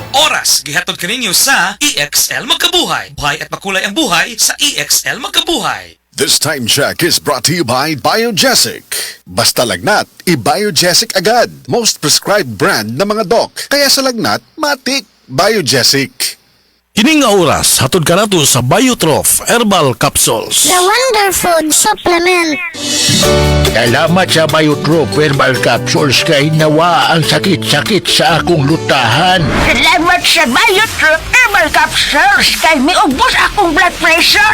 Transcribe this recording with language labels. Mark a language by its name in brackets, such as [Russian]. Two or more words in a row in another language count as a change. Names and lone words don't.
[Cebuano] oras, gihatod kaninyo sa EXL Magkabuhay. [Filipino] Buhay at makulay ang buhay sa EXL Magkabuhay. [English] This time check is brought to you by Biogesic. [Filipino] Basta lagnat, i-Biogesic agad. [English] Most prescribed brand [Filipino] ng mga doc. Kaya sa lagnat, matik. Biogesic. [Cebuano] Kining nga oras, hatod ka nato sa Biotrof Herbal Capsules. [English] The Wonder Food Supplement. [Cebuano] Salamat sa Biotrof Herbal Capsules kay nawa ang sakit-sakit sa akong lutahan. Salamat sa Biotrof Herbal Capsules kay miubos akong [English] blood pressure.